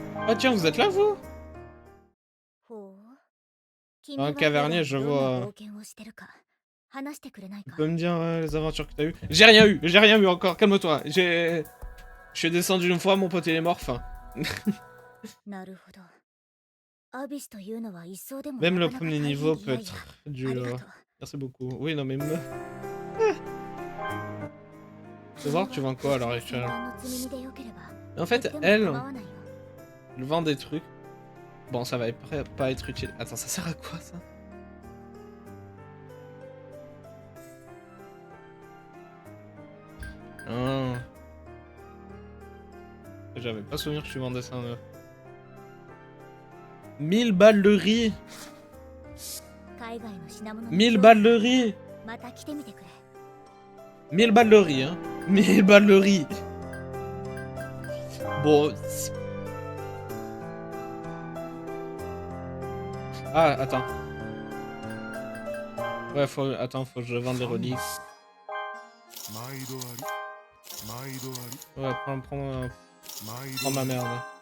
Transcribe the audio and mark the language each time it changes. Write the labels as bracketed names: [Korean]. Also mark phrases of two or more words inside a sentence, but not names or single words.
[French] Ah tiens, vous êtes là, vous? [Japanese] ほう。 [French] Un cavernier, je vois. [Japanese] 冒険をしてるか話してくれない [French] Tu [Japanese] か [French] peux me dire les aventures que t'as eues? J'ai rien eu encore, calme-toi. Je suis descendu une fois, mon pote il est mort, enfin. [Japanese] なるほど。アビスというのは一層でも [French] Même [Japanese] な [French] le [Japanese] かなか [French] premier [Japanese] 大変 [French] niveau [Japanese] い [French] peut [Japanese] やいや [French] être [Japanese] あ [French] dur. [Japanese] りがとう。 [French] Merci beaucoup. Oui, non mais me... Faut voir, tu vends quoi à l'heure actuelle? [Japanese] 戦艦の積み荷でよければ [French] En fait, [Japanese] とっても [French] elle, [Japanese] 構わないよ。 [French] elle vend des trucs. Bon, ça va pas être utile. Attends, ça sert à quoi, ça? Ah. J'avais pas souvenir que tu vendais ça en neuf. 1000 balles de riz! [Japanese] 海外の品物 [French] 1000 balles de riz! [Japanese] また来てみてくれ。 [French] 1000 balles de riz, hein. 1000 balles de riz. Bon. Ah, attends. Ouais, Attends, faut que je vende les reliques. Ouais, prends ma merde.